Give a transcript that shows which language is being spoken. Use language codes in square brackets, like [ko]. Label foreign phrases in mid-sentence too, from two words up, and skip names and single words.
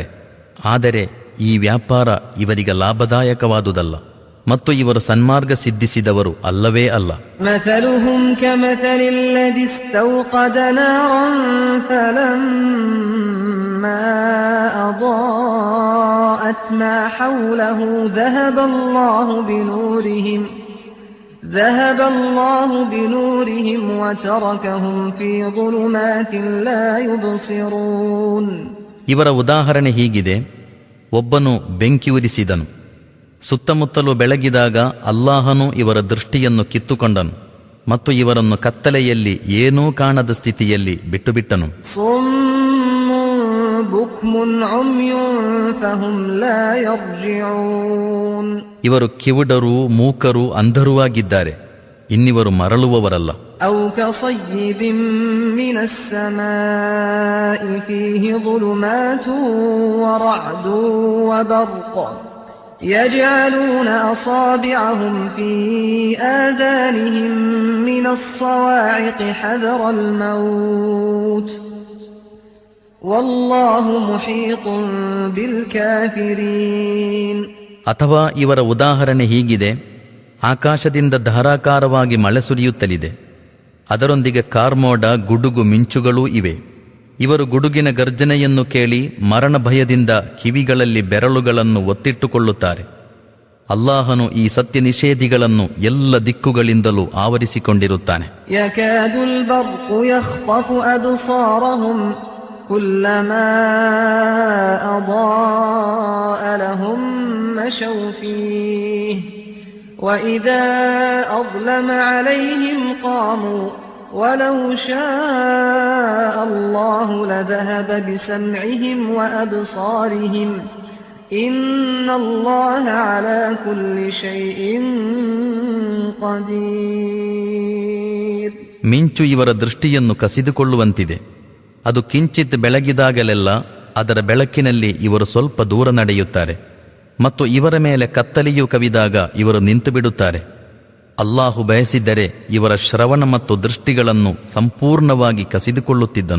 [kn] ಆದರೆ ಈ ವ್ಯಾಪಾರ ಇವರಿಗೆ ಲಾಭದಾಯಕವಾದುದಲ್ಲ ಮತ್ತು ಇವರು ಸನ್ಮಾರ್ಗ ಸಿದ್ಧಿಸಿದವರು ಅಲ್ಲವೇ ಅಲ್ಲ. [ar] مثلهم كمثل الذي استوقد نارا فلما أضاءت ما حوله ذهب الله بنورهم وتركهم في ظلمات لا يبصرون. [kn] ಇವರ ಉದಾಹರಣೆ ಹೀಗಿದೆ: ಒಬ್ಬನು ಬೆಂಕಿ ಉರಿಸಿದನು, ಸುತ್ತಮುತ್ತಲೂ ಬೆಳಗಿದಾಗ ಅಲ್ಲಾಹನು ಇವರ ದೃಷ್ಟಿಯನ್ನು ಕಿತ್ತುಕೊಂಡನು ಮತ್ತು ಇವರನ್ನು ಕತ್ತಲೆಯಲ್ಲಿ ಏನೂ ಕಾಣದ ಸ್ಥಿತಿಯಲ್ಲಿ ಬಿಟ್ಟುಬಿಟ್ಟನು. ಇವರು ಕಿವುಡರೂ ಮೂಕರೂ ಅಂಧರೂ ಆಗಿದ್ದಾರೆ, ಇನ್ನಿವರು ಮರಳುವವರಲ್ಲ. [ar] يجعلون أصابعهم في آذانهم من الصواعق حذر الموت والله محيط بالكافرين. [kn] ಅಥವಾ ಇವರ ಉದಾಹರಣೆ ಹೀಗಿದೆ: ಆಕಾಶದಿಂದ ಧಾರಾಕಾರವಾಗಿ ಮಳೆ ಸುರಿಯುತ್ತಲಿದೆ, ಅದರೊಂದಿಗೆ ಕಾರ್ಮೋಡ, ಗುಡುಗು, ಮಿಂಚುಗಳೂ ಇವೆ. ಇವರು ಗುಡುಗಿನ ಗರ್ಜನೆಯನ್ನು ಕೇಳಿ ಮರಣ ಭಯದಿಂದ ಕಿವಿಗಳಲ್ಲಿ ಬೆರಳುಗಳನ್ನು ಒತ್ತಿಟ್ಟುಕೊಳ್ಳುತ್ತಾರೆ. ಅಲ್ಲಾಹನು ಈ ಸತ್ಯ ನಿಷೇಧಿಗಳನ್ನು ಎಲ್ಲ ದಿಕ್ಕುಗಳಿಂದಲೂ ಆವರಿಸಿಕೊಂಡಿರುತ್ತಾನೆ. [ar] يكاد البرق يخطف أبصارهم كلما أضاء لهم مشوا فيه وإذا أظلم عليهم قاموا وَلَوْ شَاءَ اللَّهُ لَذَهَبَ بِسَمْعِهِمْ وَأَبْصَارِهِمْ إِنَّ اللَّهَ عَلَى كُلِّ شَيْءٍ قَدِيرٌ. [kn] ಮಿಂಚು ಇವರ ದೃಷ್ಟಿಯನ್ನು ಕಸಿದುಕೊಳ್ಳುವಂತಿದೆ. ಅದು ಕಿಂಚಿತ್ ಬೆಳಗಿದಾಗಲೆಲ್ಲ ಅದರ ಬೆಳಕಿನಲ್ಲಿ ಇವರು ಸ್ವಲ್ಪ ದೂರ ನಡೆಯುತ್ತಾರೆ ಮತ್ತು ಇವರ ಮೇಲೆ ಕತ್ತಲೆಯು ಕವಿದಾಗ ಇವರು ನಿಂತು ಬಿಡುತ್ತಾರೆ. ಅಲ್ಲಾಹು ಬಯಸಿದ್ದರೆ ಇವರ ಶ್ರವಣ ಮತ್ತು ದೃಷ್ಟಿಗಳನ್ನು ಸಂಪೂರ್ಣವಾಗಿ ಕಸಿದುಕೊಳ್ಳುತ್ತಿದ್ದನು.